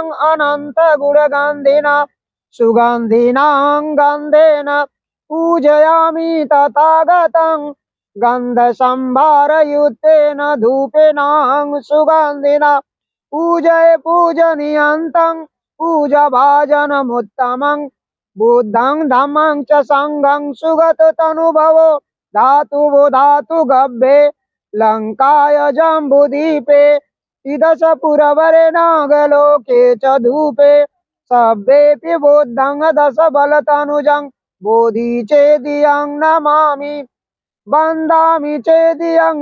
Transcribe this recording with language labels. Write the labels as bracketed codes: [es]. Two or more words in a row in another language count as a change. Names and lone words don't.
[pi] अनंत गुणगन्धिना सुगन्धिनां गन्धेन पूजयामि तथागतं गन्धसंभारयुक्तेन धूपेनां सुगन्धिना पूजय पूजनीयन्तं पूजभाजनमुत्तमं बुद्धं धम्मं च संघं सुगततनुभवो धातुवो धातु गभ्ये लंकाय जम्बुदीपे इदशपुरवरे नागलोके च धूपे सभ्येऽपि बुद्धं दशबलतनुजं बोधि चेदियं नमामि वन्दामि चेदियं